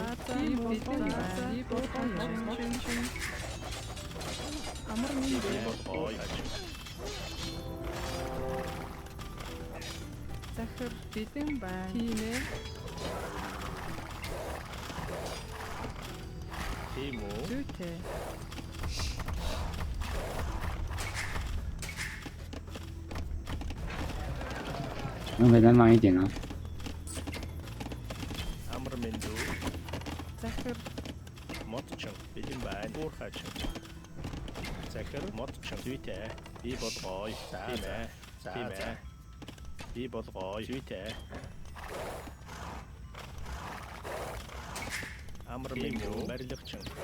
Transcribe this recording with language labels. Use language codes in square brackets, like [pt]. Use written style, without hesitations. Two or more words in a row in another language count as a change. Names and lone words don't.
[mn] Тийм үү. Битэн байна. Би болгоё. Амар минь Би дүү. бодлоо. Захир. Битэн байна. Тийм ээ. Тийм үү. Зүйтэй. [zh] 能可以再慢一点啊？ [mn] Амар минь дүү. Захир. Модчин. Бэлэн байна. Уурхаач. Захир. Модчин. Зүйтэй. Би бодлоо. За. Би бодлоо. Зүйтэй. Амар минь дүү. Барилгачин.